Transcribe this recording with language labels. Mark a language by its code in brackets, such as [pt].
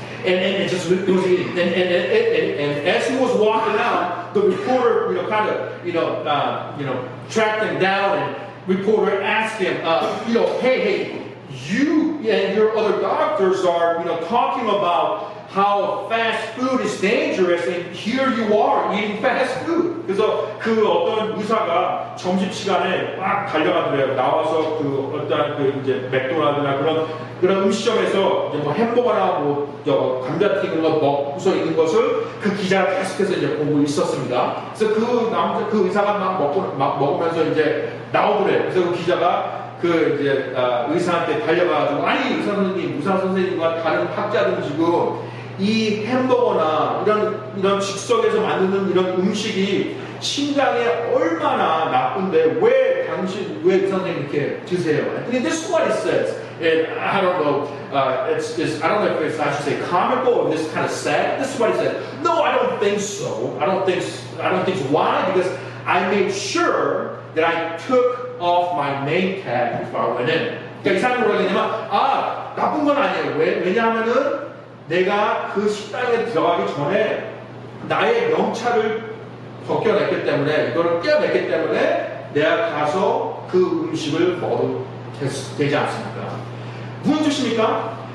[en] And it was eating. And as he was walking out, the reporter, kind of, tracked him down, and reporter asked him, hey, you and your other doctors are, talking about how fast food is dangerous, and here you are eating fast food. [ko] 그래서 어떤 의사가 점심시간에 막 달려가더래요. 나와서 이제 맥도날드나 그런 음식점에서 이제 햄버거나 감자튀김 먹고서 있는 것을 그 기자가 계속해서 이제 보고 있었습니다. 그래서 그 의사가 막 먹으면서 이제 나오더래요. 그래서 그 기자가 이제 의사한테 달려가지고, 아니 의사 선생님과 다른 학자들은 지금 이 햄버거나 이런 즉석에서 만드는 이런 음식이 심장에 얼마나 나쁜데 왜 선생님 이렇게 드세요? [en] And this is what it says. And I don't know, I don't know if I should say comical or this kind of sad. This is what it says. No, I don't think so. I don't think so. Why? Because I made sure that I took off my name tag before I went in. [ko] 그러니까 이 사람이 뭐라고 했냐면, 나쁜 건 아니에요. 왜냐하면은 내가 그 식당에 들어가기 전에 나의 명찰을 벗겨냈기 때문에, 이거를 떼어냈기 때문에 내가 가서 그 음식을 먹어도 되지 않습니까? 무슨 뜻입니까?